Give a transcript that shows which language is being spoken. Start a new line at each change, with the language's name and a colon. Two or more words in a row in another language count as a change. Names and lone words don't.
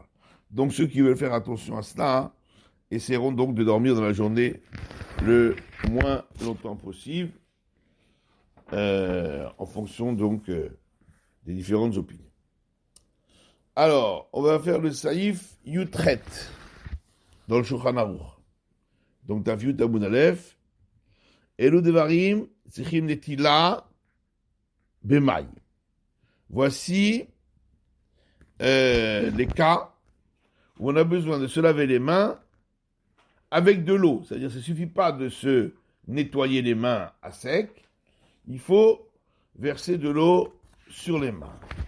French: Donc ceux qui veulent faire attention à cela, essaieront donc de dormir dans la journée le moins longtemps possible, en fonction donc des différentes opinions. Alors, on va faire le
Hebrew: סעיף י״ט
French: dans le Shulchan Aruch.
Hebrew: Donc דף יוד עמוד אלף, אלו דברים צריכים נטילה במים.
French: Voici les cas où on a besoin de se laver les mains avec de l'eau. C'est-à-dire, ça ne suffit pas de se nettoyer les mains à sec, il faut verser de l'eau sur les mains.